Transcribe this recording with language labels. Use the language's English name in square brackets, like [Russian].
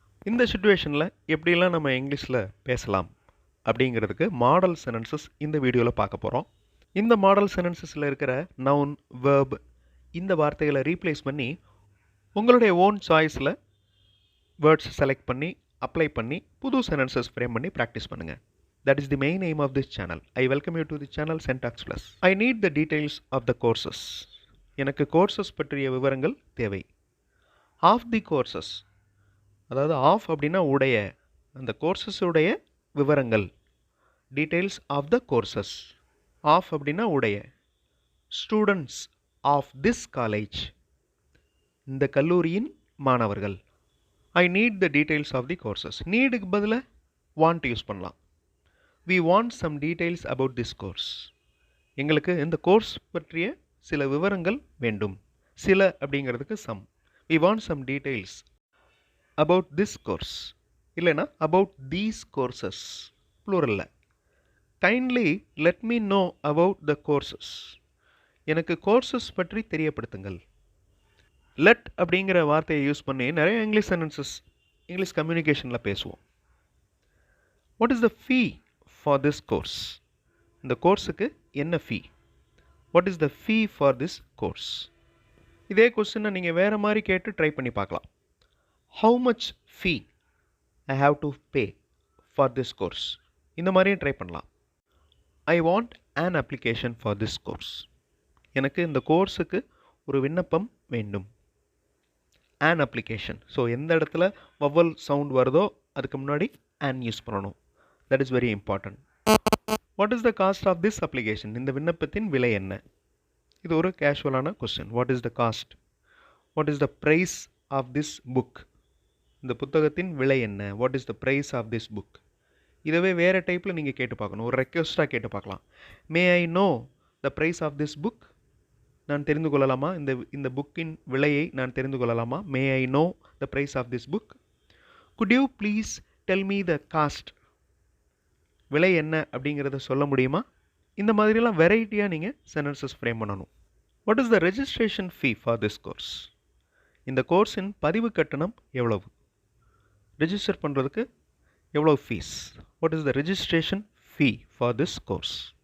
[Tamil] இந்த சுச்சுவேஷனில் எப்படிலாம் நம்ம இங்கிலீஷில் பேசலாம் அப்படிங்கிறதுக்கு மாடல் சென்டென்சஸ் இந்த வீடியோவில் பார்க்க போகிறோம். இந்த மாடல் சென்டென்சஸில் இருக்கிற நவுன், வேர்ப் இந்த வார்த்தைகளை ரீப்ளேஸ் பண்ணி உங்களுடைய ஓன் சாய்ஸில் வேர்ட்ஸ் செலக்ட் பண்ணி அப்ளை பண்ணி புது சென்டென்சஸ் ஃப்ரேம் பண்ணி ப்ராக்டிஸ் பண்ணுங்கள். [English] That is the main aim of this channel. I welcome you to the channel Sen Talks Plus. I need the details of the courses. [Tamil] எனக்கு courses பற்றிய விவரங்கள் தேவை. [English] of the courses, [Tamil] அதாவது of அப்படின்னா உடைய, அந்த கோர்சஸ் உடைய விவரங்கள். [English] Details of the courses. Of [Tamil] அப்படின்னா உடைய. [English] students of this college, [Tamil] இந்த கல்லூரியின் மாணவர்கள். [English] I need the details of the courses. [Tamil] நீடுக்கு பதிலாக வாண்ட் யூஸ் பண்ணலாம். [English] We want some details about this course. [Tamil] எங்களுக்கு இந்த கோர்ஸ் பற்றிய சில விவரங்கள் வேண்டும். சில அப்படிங்கிறதுக்கு some. [English] We want some details about this course. [Tamil] இல்லைனா [English] about these courses. plural. Kindly let me know about the courses. [Tamil] எனக்கு கோர்சஸ் பற்றி தெரியப்படுத்துங்கள். let அப்படிங்கிற வார்த்தையை யூஸ் பண்ணி நிறைய இங்கிலீஷ் சென்டென்சஸ் இங்கிலீஷ் கம்யூனிகேஷனில் பேசுவோம். [English] What is the fee for this course? [Tamil] இந்த கோர்ஸுக்கு என்ன ஃபீ? [English] What is the fee for this course? [Tamil] இதே கொஸ்டினை நீங்கள் வேறு மாதிரி கேட்டு ட்ரை பண்ணி பார்க்கலாம். [English] How much fee I have to pay for this course? [Tamil] இந்த மாதிரியும் ட்ரை பண்ணலாம். [English] I want an application for this course. [Tamil] எனக்கு இந்த கோர்ஸுக்கு ஒரு விண்ணப்பம் வேண்டும். [English] an application. [Tamil] ஸோ எந்த இடத்துல வவல் சவுண்ட் வருதோ அதுக்கு முன்னாடி an யூஸ் பண்ணணும். [English] That is very important. What is the cost of this application? [Tamil] இந்த விண்ணப்பத்தின் விலை என்ன? இது ஒரு கேஷுவலான question. [English] What is the cost? What is the price of this book? [Tamil] இந்த புத்தகத்தின் விலை என்ன? [English] What is the price of this book? [Tamil] இதுவே வேறு டைப்பில் நீங்கள் கேட்டு பார்க்கணும். ஒரு ரெக்வஸ்ட்டாக கேட்டு பார்க்கலாம். [English] May I know the price of this book? [Tamil] நான் தெரிந்து கொள்ளலாமா? இந்த புக்கின் விலையை நான் தெரிந்து கொள்ளலாமா? [English] May I know the price of this book? Could you please tell me the cost? [Tamil] விலை என்ன அப்படிங்கிறத சொல்ல முடியுமா? இந்த மாதிரிலாம் வெரைட்டியாக நீங்கள் சென்டென்சஸ் ஃப்ரேம் பண்ணணும். [English] What is the registration fee for this course? [Tamil] இந்த கோர்ஸின் பதிவு கட்டணம் எவ்வளவு? ரெஜிஸ்டர் பண்ணுறதுக்கு எவ்வளவு fees? [English] What is the registration fee for this course?